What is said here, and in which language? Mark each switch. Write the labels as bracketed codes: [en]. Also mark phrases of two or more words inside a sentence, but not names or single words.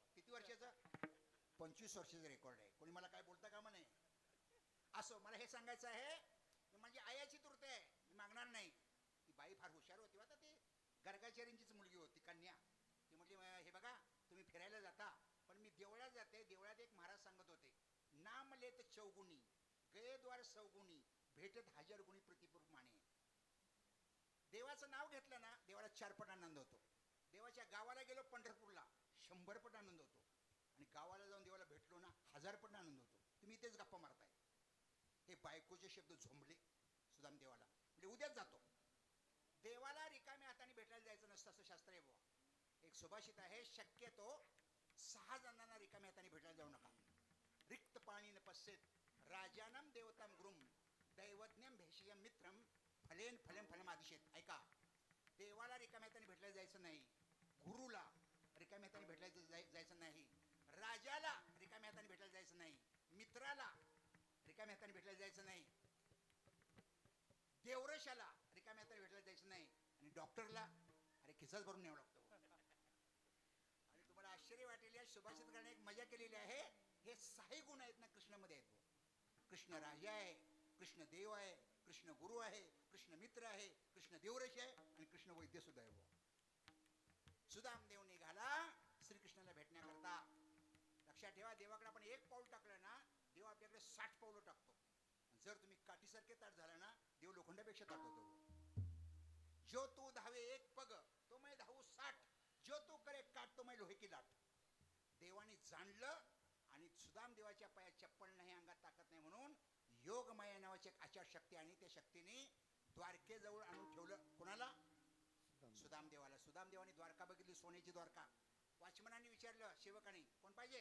[mr] किती वर्षाचं? 25 वर्षाचं रेकॉर्ड आहे. कोणी मला काय बोलता कामा नाही. असो मला हे सांगायचं आहे म्हणजे आयाची तुरते आहे, मी मागणार नाही. ती बाई फार हुशार होती. आता ती गर्गाचार्यांचीच मुलगी होती कन्या. ती म्हटली हे बघा तुम्ही फिरायला जाता पण मी देवळात जाते. देवळात एक महाराज सांगत होते [hi] नाम लेत चौगुणी गये द्वार सौगुणी भेटत 1000 गुणी प्रतिपूर माने. [mr] देवाचं नाव घेतलं ना देवाला 4 पट आनंद होतो. देवाच्या गावाला गेलो पंढरपूरला 100 पट आनंद होतो. आणि गावाला जाऊन देवाला भेटलो ना 1000 पट आनंद होतो. तुम्ही इथेच गप्पा मारताय. हे बायकोचे शब्द झोंबले सुदाम देवाला. म्हणजे उद्याच जातो. देवाला रिकाम्या हाताने भेटायला जायचं नसतं असं शास्त्र आहे बुवा. एक सुभाषित आहे शक्यतो 6 जणांना रिकाम्या हाताने भेटायला जाऊ नका. [sa] रिक्त पाणी न पश्येत राजानम देवताम गुरुम दैवज्ञम भेषयम मित्रम फलेन फलेम फलम आदिशेत. [mr] ऐका देवाला रिकाम्या हाताने भेटायला जायचं नाही, गुरुला रिकाम्या हाताने भेटायला जायचं नाही, राजाला रिकाम्या हाताने भेटायला जायचं नाही, मित्राला रिकाम्या हाताने भेटायला जायचं नाही, देवरशाला रिकाम्या हाताने भेटायला जायचं नाही आणि डॉक्टरला अरे खिसाच भरून न्यावं लागतं. आणि तुम्हाला आश्चर्य वाटेल या सुभाषितकाराने एक मजा केलेली आहे. हे 6 गुण आहेत ना कृष्णामध्ये आहेत. कृष्ण राजा आहे, कृष्ण देव आहे, कृष्ण गुरु आहे, कृष्ण मित्र आहे, कृष्ण देवरश आहे आणि कृष्ण वैद्य सुद्धा आहे. सुदाम देव निघाला श्रीकृष्णाला भेटण्याकरता. लक्षात ठेवा देवाकडे आपण 1 पाऊल टाकलं ना देव आपल्याकडे 60 पावलं टाकतो. जर तुम्ही काठीसारखे ताट झाला ना देव लोखंडापेक्षा ताट होतो. [hi] जो तू धावे 1 पग तो मैं धावू 60 जो तू करे काट तो मैं लोहे की लाट. [mr] देवाने जाणलं आणि सुदाम देवाच्या पायात चप्पल नाही अंगात ताकद नाही म्हणून योगमाया नावाची एक आचार शक्ती आणि त्या शक्तीने द्वारकेजवळ आणून ठेवलं. कोणाला? सुदाम देवाला. सुदाम देवाने द्वारका बघितली, सोन्याची द्वारका. वाचमनाने विचारलं सेवकाने कोण पाहिजे?